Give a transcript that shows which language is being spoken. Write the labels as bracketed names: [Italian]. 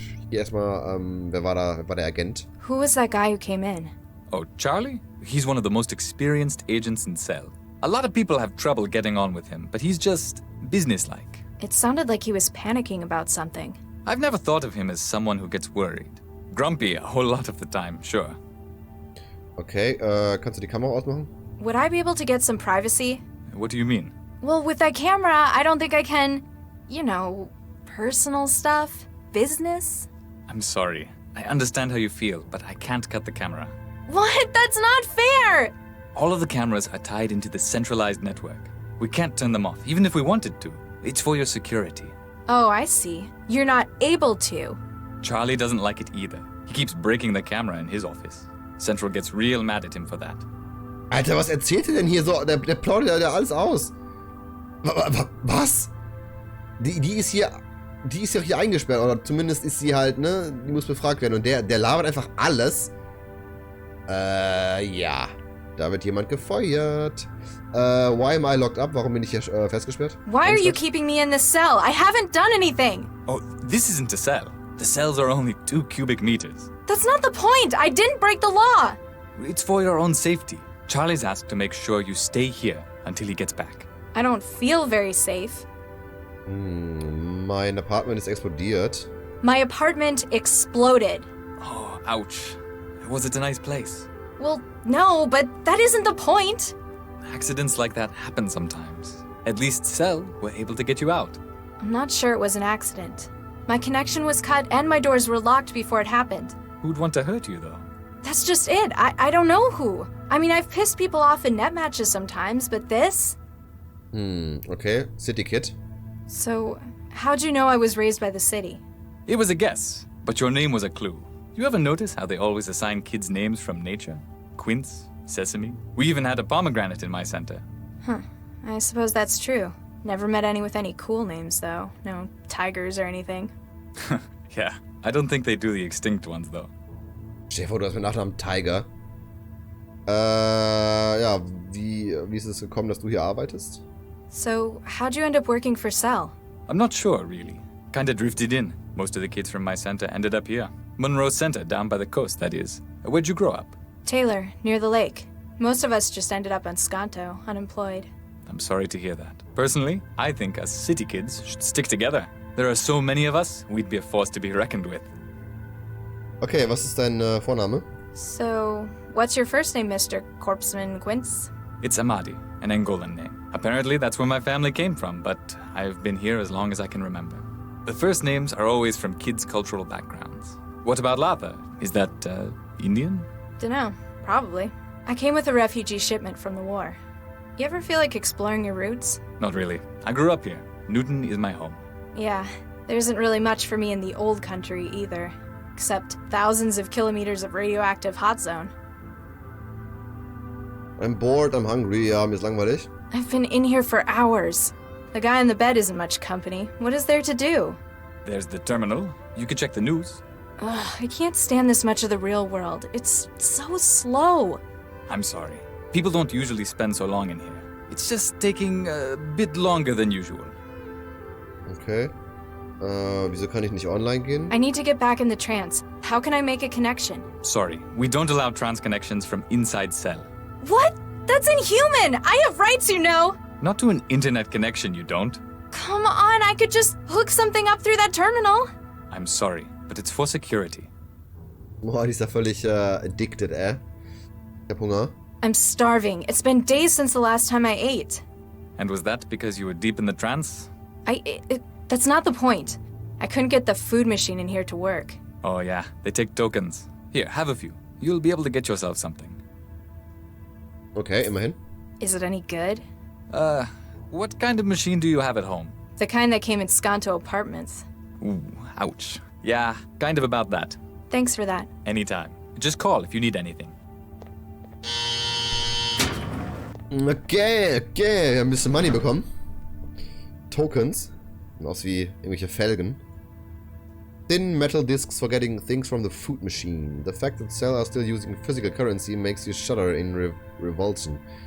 [German] Hier erstmal, wer war der Agent? [English] Who was that guy who came in? Oh, Charlie? He's one of the most experienced agents in Cell. A lot of people have trouble getting on with him, but he's just businesslike. It sounded like he was panicking about something. I've never thought of him as someone who gets worried. Grumpy a whole lot of the time, sure. [German] Okay, kannst du die Kamera ausmachen? [English] Would I be able to get some privacy? What do you mean? Well, with that camera, I don't think I can, you know, personal stuff, business. I'm sorry. I understand how you feel, but I can't cut the camera. What? That's not fair! All of the cameras are tied into the centralized network. We can't turn them off, even if we wanted to. It's for your security. Oh, I see. You're not able to. Charlie doesn't like it either. He keeps breaking the camera in his office. Central gets real mad at him for that. [German] Alter, was erzählt ihr denn hier so? Der plaudert ja alles aus. Was? Die ist ja hier eingesperrt, oder zumindest ist sie halt, ne? Die muss befragt werden und der labert einfach alles. Ja. Da wird jemand gefeuert. [English] Why am I locked up? [German] Warum bin ich hier festgesperrt? [English] Why are you keeping me in this cell? I haven't done anything! Oh, this isn't a cell. The cells are only 2 cubic meters. That's not the point! I didn't break the law! It's for your own safety. Charlie's asked to make sure you stay here until he gets back. I don't feel very safe. [German] Mein Apartment ist explodiert. [English] My apartment exploded. Oh, ouch. Was it a nice place? Well, no, but that isn't the point. Accidents like that happen sometimes. At least Cell were able to get you out. I'm not sure it was an accident. My connection was cut and my doors were locked before it happened. Who'd want to hurt you, though? That's just it. I don't know who. I mean, I've pissed people off in net matches sometimes, but this? Okay. City Kid. So, how'd you know I was raised by the city? It was a guess, but your name was a clue. You ever notice how they always assign kids names from nature? Quince, Sesame. We even had a pomegranate in my center. Huh. I suppose that's true. Never met any with any cool names, though. No tigers or anything. Yeah, I don't think they do the extinct ones, though. [German] Stell dir vor, du hast mit Nachnamen Tiger. Ja, wie ist es gekommen, dass du hier arbeitest? [English] So, how'd you end up working for Cell? I'm not sure, really. Kinda drifted in. Most of the kids from my center ended up here. Monroe Center, down by the coast, that is. Where'd you grow up? Taylor, near the lake. Most of us just ended up on Skanto, unemployed. I'm sorry to hear that. Personally, I think us city kids should stick together. There are so many of us, we'd be a force to be reckoned with. [German] Okay, was ist dein Vorname? [English] So, what's your first name, Mr. Corpseman Quince? It's Amadi, an Angolan name. Apparently that's where my family came from, but I've been here as long as I can remember. The first names are always from kids' cultural backgrounds. What about Latha? Is that, Indian? Dunno. Probably. I came with a refugee shipment from the war. You ever feel like exploring your roots? Not really. I grew up here. Newton is my home. Yeah, there isn't really much for me in the old country either. Except thousands of kilometers of radioactive hot zone. I'm bored, I'm hungry, [German] ja, mir ist langweilig. [English] I've been in here for hours. The guy in the bed isn't much company. What is there to do? There's the terminal. You can check the news. Ugh, I can't stand this much of the real world. It's so slow. I'm sorry. People don't usually spend so long in here. It's just taking a bit longer than usual. Okay. [German] Wieso kann ich nicht online gehen? [English] I need to get back in the trance. How can I make a connection? Sorry, we don't allow trans connections from inside Cell. What? That's inhuman! I have rights, you know! Not to an internet connection, you don't. Come on, I could just hook something up through that terminal. I'm sorry, but it's for security. [German] Boah, die ist ja völlig addicted, Ich hab Hunger. [English] I'm starving. It's been days since the last time I ate. And was that because you were deep in the trance? That's not the point. I couldn't get the food machine in here to work. Oh yeah, they take tokens. Here, have a few. You'll be able to get yourself something. [German] Okay, immerhin. [English] Is it any good? What kind of machine do you have at home? The kind that came in Skanto apartments. Ooh, ouch. Yeah, kind of about that. Thanks for that. Anytime. Just call if you need anything. [German] Okay, wir haben ein bisschen Money bekommen. Tokens. Sehen aus wie irgendwelche Felgen. [English] Thin metal discs for getting things from the food machine. The fact that Cell are still using physical currency makes you shudder in revulsion.